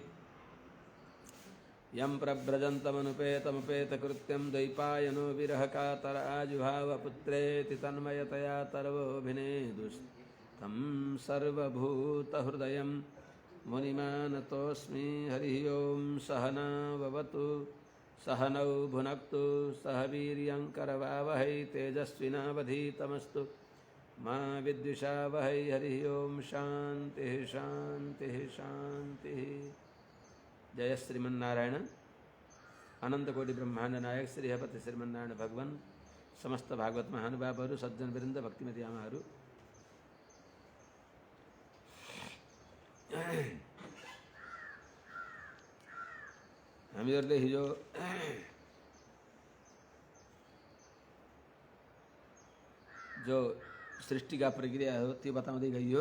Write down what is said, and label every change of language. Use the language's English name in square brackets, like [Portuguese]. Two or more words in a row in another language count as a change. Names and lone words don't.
[Sanskrit] यं प्रव्रजन्तमनुपेतमुपेतकृत्यं द्वैपायनो विरहकातर आजुहावपुत्रेति तन्मयतया तर्वोऽभिनेदुस्तं सर्वभूतहृदयं मुनिमानतोऽस्मि हरिः ओं सहना भवतु सहनौ भुनक्तु सह वीर्यङ्करवावहै तेजस्विनावधीतमस्तु मा विद्विषावहै हरिः ओं शान्तिः शान्तिः शान्तिः। जय श्रीमन्नारायण अनंत कोटि ब्रह्मांड नायक [Nepali] श्री हपति श्रीमन्नारायण भगवान समस्त भागवत महानुभावहरू सज्जन वृन्द भक्तिमती आमाहरू हामीहरूले हिजो जो सृष्टि का प्रक्रिया हो त्यो बताउँदै गइयो।